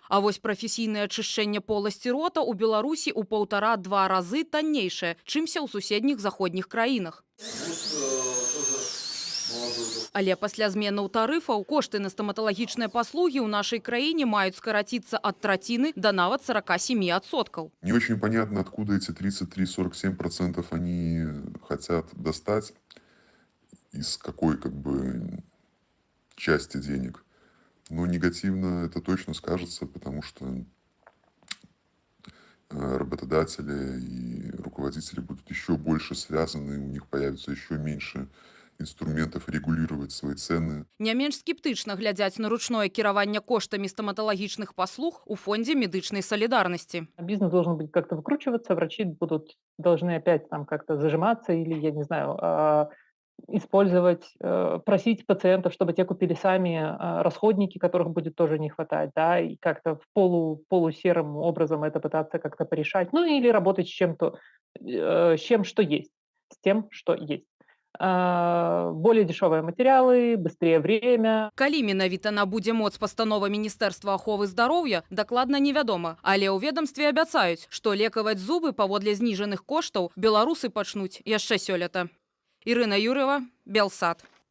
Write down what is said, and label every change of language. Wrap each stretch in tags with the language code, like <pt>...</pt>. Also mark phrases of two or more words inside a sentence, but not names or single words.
<be>А вось прафесійнае ачышчэнне поласці рота ў Беларусі ў 1,5–2 разы таннейшае, чымся ў суседніх заходніх краінах. Але пасля зменаў тарыфаў кошты на стаматалагічныя паслугі ў нашай краіне маюць скараціцца ад траціны да нават 47%.</be> <ru>Не очень понятно, откуда эти 33–47% они хотят достать, из какой части денег. Но негативно это точно скажется, потому что работодатели и руководители будут еще больше связаны, у них появится еще меньше инструментов регулировать свои цены.</ru> <be>Не менш скептычна глядзяць на ручное кіраванне коштамі стаматалагічных паслуг у фонде медычнай солидарности.</be> <ru>Бизнес должен быть как-то выкручиваться, врачи должны опять там как-то зажиматься или, я не знаю, использовать, просить пациентов, чтобы те купили сами расходники, которых будет тоже не хватать, да, и как-то в полусерым образом это пытаться как-то порешать, ну или работать с чем-то, с тем, что есть. Более дешевые материалы, быстрее время.</ru> <be>Калі менавіта набудзе моц пастанова Міністэрства аховы здароўя, дакладна невядома. Але ў ведамстве абяцаюць, што лекаваць зубы паводле зніжаных коштаў беларусы пачнуць яшчэ сёлета. Ірына Юр'ева, Белсат.</be>